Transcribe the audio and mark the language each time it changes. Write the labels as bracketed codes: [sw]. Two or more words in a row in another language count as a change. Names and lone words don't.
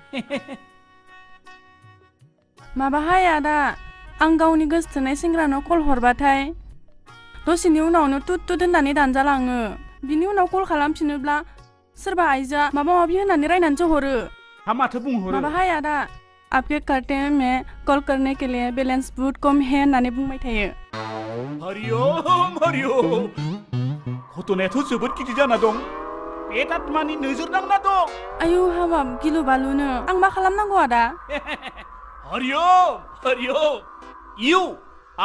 [brx] माबाहाय आदा आं गावनि गोसोथोनाय सेंग्रानाव कल हरबाथाय दसेनि उनावनो तुत तुत होननानै दानजालाङो बिनि उनाव कल खालामफिनोब्ला सोरबा आइजोआ माबा माबि होननानै रायनानैसो हरो माथो बुंहरो माबाहाय आदा [hi] आपके करते में कॉल करने के लिए बैलेंस बहुत कम है [brx] होननानै बुंबाय थायो हरि ओम घटनायाथ' जोबोद गिदिर जाना दं बे आत्मानि नोजोर नांना दं आयु हाबाब गिलु बालुनो आं मा खालामनांगौ आदा हरि ओम इउ